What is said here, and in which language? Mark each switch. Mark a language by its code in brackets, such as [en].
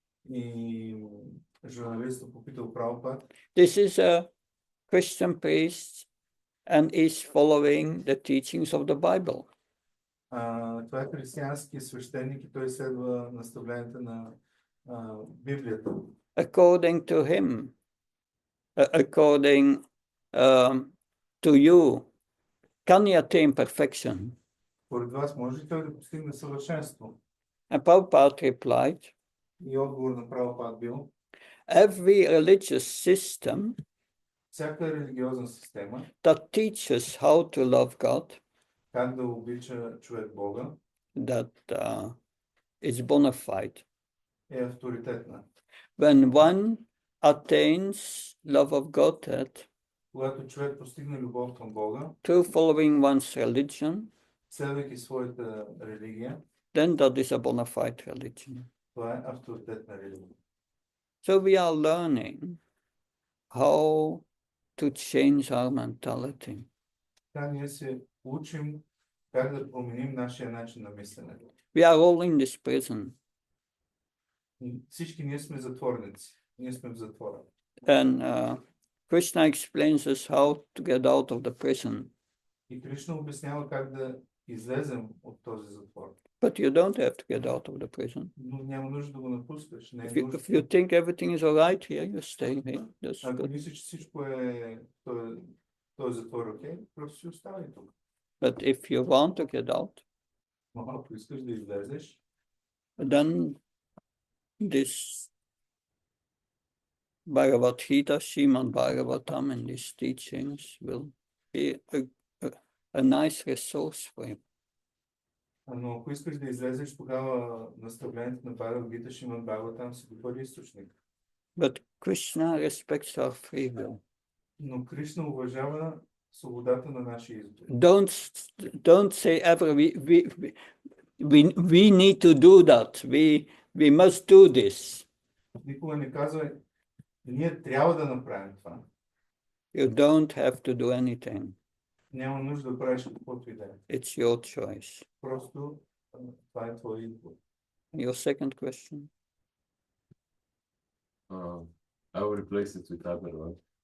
[bg] И журналистът попитал Прабхупад. [en] This is a Christian priest and is following the teachings of the Bible. [bg] Това е християнски свещеник и той следва наставленията на Библията. [en] According to him, according to you, can you attain perfection? [bg] Според вас, може ли той да постигне съвършенство? [en] And Prabhupada replied, [bg] И отговор на Прабхупад бил: [en] every religious system [bg] всяка религиозна система, [en] that teaches how to love God, [bg] как да обича човек Бога, [en] that is bona fide. [bg] е авторитетна. [en] When one attains love of Godhead [bg] Когато човек постигне любов към Бога, [en] through following one's religion, [bg] следвайки своята религия, [en] then that is a bona fide religion. [bg] това е авторитетна религия. [en] So we are learning how to change our mentality. [bg] Така ние се учим как да променим нашия начин на мислене. [en] We are all in this prison. [bg] Всички ние сме затворници. Ние сме в затвора. [en] And Krishna explains us how to get out of the prison. [bg] И Кришна обяснява как да излезем от този затвор. [en] But you don't have to get out of the prison. [bg] Но няма нужда да го напускаш. Не е [en] If [bg] нужда. [en] you think everything is all right here, you stay here. That's [bg] Ако [en] good. [bg] мислиш, че всичко е този затвор, окей, просто си оставай тук. [en] But if you want to get out, [bg] Но ако искаш да излезеш, [en] then this Bhagavad Gita, Srimad Bhagavatam, and these teachings will be a nice resource for you. [bg] Но ако искаш да излезеш, тогава наставлението на Бхагавад Гита, Шримад Бхагаватам си добър източник. [en] But Krishna respects our free will. [bg] Но Кришна уважава свободата на нашия избор. [en] Don't say ever we need to do that. We must do this. [bg] Никога не казва, ние трябва да направим това. [en] You don't have to do anything. [bg] Няма нужда да правиш каквото и да е. [en] It's your choice. [bg] Просто това е твой избор. [en] Your second question? I will replace it with other one.